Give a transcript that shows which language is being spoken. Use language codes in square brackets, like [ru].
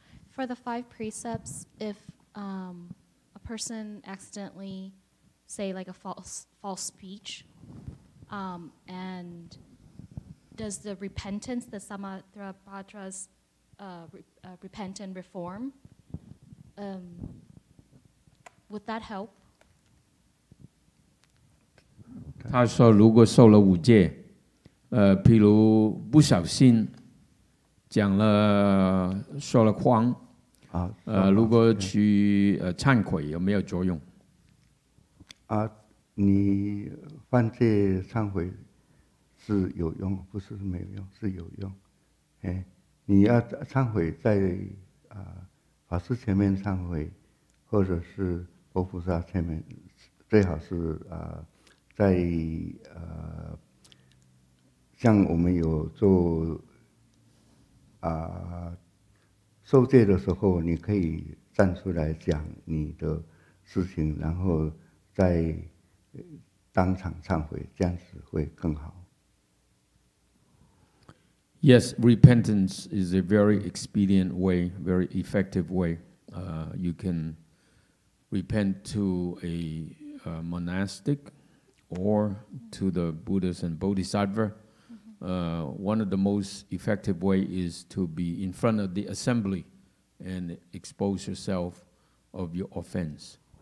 [en] For the 5 precepts, if a person accidentally say like a false speech, and does the repentance, the Samatthapatras repent and reform, would that help? [zh] 他说，如果受了5戒，譬如不小心讲了说了谎，如果去忏悔，有没有作用？你犯戒忏悔是有用，不是没有用，是有用。你要忏悔在法师前面忏悔，或者是佛菩萨前面，最好是在像我们有做受戒的时候，你可以站出来讲你的事情，然后再当场忏悔，这样子会更好。 [en] Yes, repentance is a very expedient way, very effective way. You can repent to a monastic or to the Buddhas and Bodhisattva. One of the most effective way is to be in front of the assembly and expose yourself of your offense.